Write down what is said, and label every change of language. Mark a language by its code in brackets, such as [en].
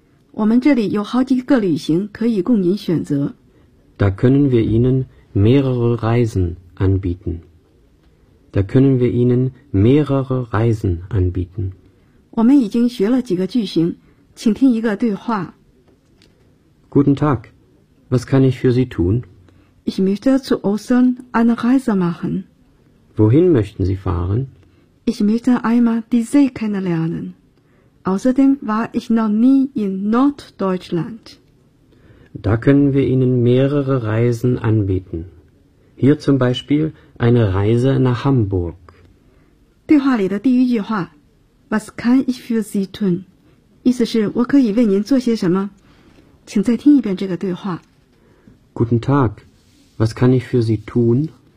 [zh] 我们这里有好几个旅行可以供您选择。 [de] Da können wir Ihnen mehrere Reisen anbieten. Da können wir Ihnen mehrere Reisen anbieten. [zh] 我们已经学了几个句型，请听一个对话。 [de] Guten Tag, was kann ich für Sie tun? Ich möchte zu Ostern eine Reise machen. Wohin möchten Sie fahren? Ich möchte einmal die See kennenlernen. Außerdem war ich noch nie in Norddeutschland. Da können wir Ihnen mehrere Reisen anbieten. Hier zum Beispiel eine Reise nach Hamburg. [zh] 对话里的第一句话 [de] Was kann ich für Sie tun? [zh] 意思是我可以为您做些什么？请再听一遍这个对话。 [de] Guten Tag, was kann ich für Sie tun?